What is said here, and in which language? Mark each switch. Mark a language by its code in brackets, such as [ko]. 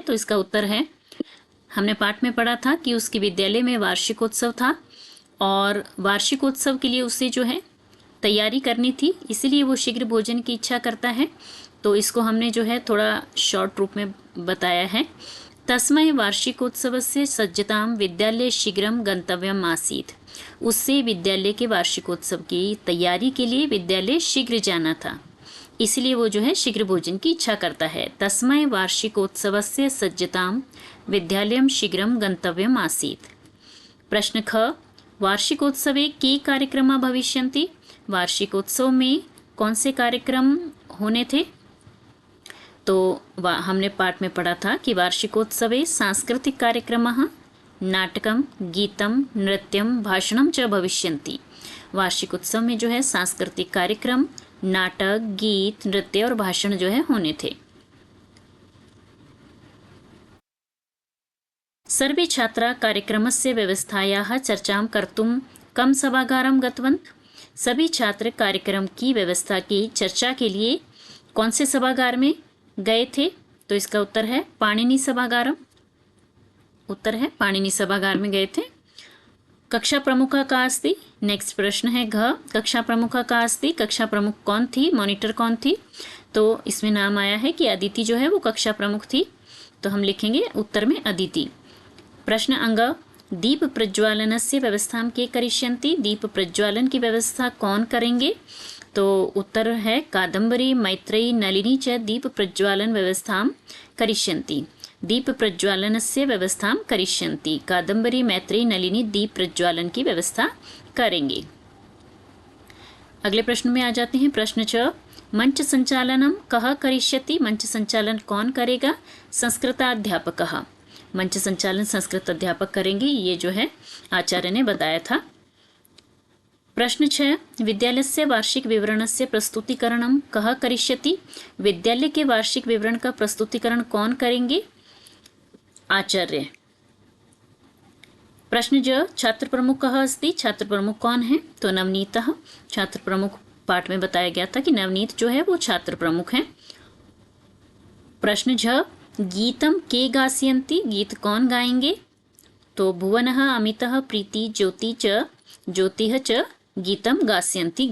[hi] तो इसका उत्तर है, हमने पाठ में पढ़ा था कि उसके विद्यालय में वार्षिकोत्सव था और वार्षिकोत्सव के लिए उसे जो है तैयारी करनी थी, इसीलिए वो शीघ्र भोजन की इच्छा करता है। तो इसको हमने जो है थोड़ा शॉर्ट रूप में बताया है। [sa] तस्मै वार्षिकोत्सवस्य सज्जतां विद्यालय शीघ्रं गंतव्यम् आसीत्। [hi] उससे विद्यालय के वार्षिकोत्सव की तैयारी के लिए विद्यालय शीघ्र जाना था, इसलिए वो जो है शीघ्र भोजन की इच्छा करता है। [sa] तस्मै वार्षिकोत्सवस्य सज्जतां विद्यालयं शीघ्रं गंतव्यम् आसीत्। प्रश्न ख, वार्षिकोत्सवे के कार्यक्रमाः भविष्यन्ति। [hi] वार्षिकोत्सव में कौन से कार्यक्रम होने थे? तो हमने पाठ में पढ़ा था कि [sa] वार्षिकोत्सवे सांस्कृतिक कार्यक्रमः नाटकम गीतम नृत्यम भाषणम च भविष्यन्ति। [hi] वार्षिकोत्सव में जो है सांस्कृतिक कार्यक्रम, नाटक, गीत, नृत्य और भाषण जो है होने थे। [sa] सर्वे छात्रा कार्यक्रमस्य व्यवस्थायाः चर्चां कर्तुं कम सभागारं गतवन्तः। [hi] सभी छात्र कार्यक्रम की व्यवस्था की चर्चा के लिए कौन से सभागार में गए थे? तो इसका उत्तर है पाणिनि सभागारम। उत्तर है पाणिनि सभागार में गए थे। [sa] कक्षा प्रमुखा का अस्ति। [hi] नेक्स्ट प्रश्न है घ, [sa] कक्षा प्रमुखा का अस्ति। [hi] कक्षा प्रमुख कौन थी, मॉनिटर कौन थी? तो इसमें नाम आया है कि अदिति जो है वो कक्षा प्रमुख थी, तो हम लिखेंगे उत्तर में अदिति। [sa] प्रश्न अंग, दीप प्रज्वालनस्य व्यवस्थां के करिष्यन्ति। [hi] दीप प्रज्वालन की व्यवस्था कौन करेंगे? तो उत्तर है [sa] कादम्बरी, मैत्रेयी, नलिनी च दीप प्रज्वालन व्यवस्थां करिष्यन्ति। दीप प्रज्वालनस्य व्यवस्थां करिष्यन्ति। [hi] कादम्बरी, मैत्रेयी, नलिनी दीप प्रज्वालन की व्यवस्था करेंगे। अगले प्रश्न में आ जाते हैं। [sa] प्रश्न 6, मंच संचालनम कः करिष्यति। [hi] मंच संचालन कौन करेगा? संस्कृताध्यापकः। मंच संचालन संस्कृत अध्यापक करेंगे, ये जो है आचार्य ने बताया था। [sa] प्रश्न 6, विद्यालयस्य वार्षिक विवरणस्य प्रस्तुतिकरणं कः करिष्यति। [hi] विद्यालय के वार्षिक विवरण का प्रस्तुतिकरण कौन करेंगे? आचार्य। [sa] प्रश्न ज, छात्र प्रमुख कः अस्ति। [hi] छात्र प्रमुख कौन है? तो नवनीतः। छात्र प्रमुख पाठ में बताया गया था कि नवनीत जो है वो छात्र प्रमुख हैं। [sa] प्रश्न झ, गीतम के गास्यन्ति। [hi] गीत कौन गाएंगे? [sa] तो भुवनः, अमितः, प्रीति, ज्योति च ज्योतिः च गीतम गास्यन्ति।